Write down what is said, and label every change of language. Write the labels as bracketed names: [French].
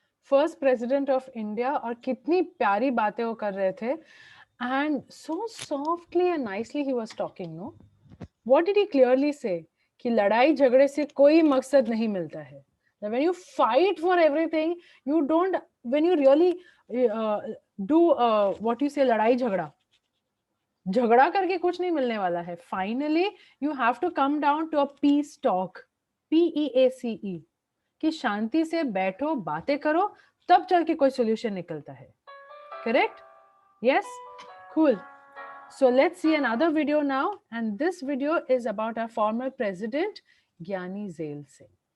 [English] First president of India [Hindi] और कितनी प्यारी बातें वो कर रहे थे [English] and so softly and nicely he was talking, no? What did he clearly say? [Hindi] कि लड़ाई झगड़े से कोई मकसद नहीं मिलता है. [English] When you fight for everything, you don't, when you really do what you say [Hindi] लड़ाई झगड़ा, झगड़ा करके कुछ नहीं मिलने वाला है. [English] Finally, you have to come down to a peace talk. [Hindi] PEACE कि शांति से बैठो, बातें करो, तब चल के कोई सोल्यूशन निकलता है. Correct? Yes? [English] Cool. So let's see another video now. And this video is about our former president, Gyani Zail Singh.